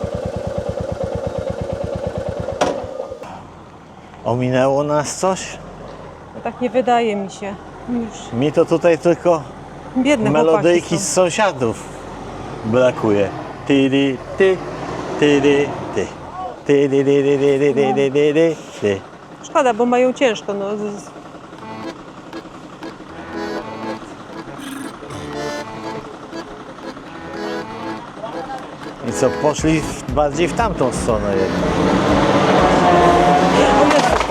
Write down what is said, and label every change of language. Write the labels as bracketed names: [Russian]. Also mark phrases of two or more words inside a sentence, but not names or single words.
[Polish] Ominęło nas coś? No tak nie wydaje mi się. Już Mi to tutaj tylko biedne melodyjki chłopaki z są. sąsiadów brakuje. Tydy, ty, tydy, ty. Tydy, dy, dy, dy, dy, dy, dy, dy, ty. Szkoda, bo mają ciężko. No. I co, poszli bardziej w tamtą stronę jednak. O Jezu.